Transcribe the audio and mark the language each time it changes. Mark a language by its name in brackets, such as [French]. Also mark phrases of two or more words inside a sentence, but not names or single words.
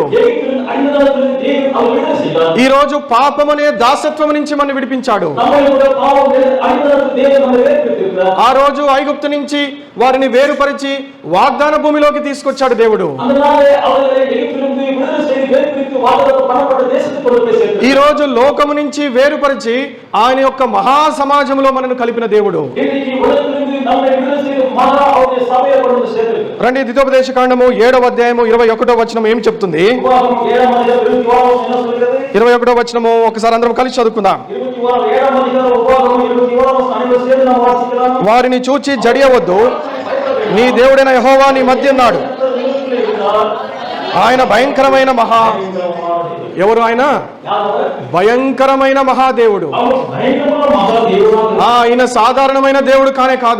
[Tamil] எகிப்தின் அடிமைத்தனத்திலிருந்து தேவன் அவர் விடுதலை செய்தார். [Telugu] ఈ రోజు పాపం అనే దాసత్వం నుంచి మనం విడిపించాడు. [Tamil] நம்மை கூட பாவம் அடிமைத்தனத்தில் தேவன் நம்மை வேறுபிரித்திருக்கிறார். [Telugu] ఆ రోజు ఐగుప్తు నుంచి వారిని వేరుపరిచి వాగ్దాన భూమిలోకి తీసుకొచ్చాడు దేవుడు. [Tamil] அதனாலே அவர்களை எகிப்திலிருந்து விடுதலை செய்து வேறுபிரித்து வாக்குத்தத்தம் பண்ணப்பட்ட தேசத்துக்கு கொண்டு போய் சேர்த்தார். [Telugu] ఈ రోజు లోకము నుంచి వేరుపరిచి ఆయన యొక్క మహా సమాజంలో మనను కలిపిన దేవుడు. [Tamil] இன்றைக்கு உலகத்திலிருந்து நம்மை விடுதலை செய்து மகா அவருடைய சபையை கொண்டு வந்து சேர்த்திருக்கிறார். [Telugu] రండి, ద్వితోపదేశ కాండము 7వ అధ్యాయము 21వ వచనం ఏం చెప్తుంది? [Tamil] உபாகமம் 7ஆம் அதிகாரம் 21ஆம் வசனம் என்ன சொல்கிறது? [Telugu] 21వ వచనము ఒకసారి అందరం కలిసి చదువుకుందాం. [Tamil] 7ஆம் அதிகாரம் உபாகமம் 21ஆம் வசனம் அனைவரும் சேர்ந்து நாம் வாசிக்கலாம். [Telugu] వారిని చూచి జడియవద్దు, నీ దేవుడైన యెహోవా నీ మధ్య ఉన్నాడు. ఆయన భయంకరమైన ఎవరు? ఆయన భయంకరమైన మహాదేవుడు. ఆయన సాధారణమైన దేవుడు కానే కాదు.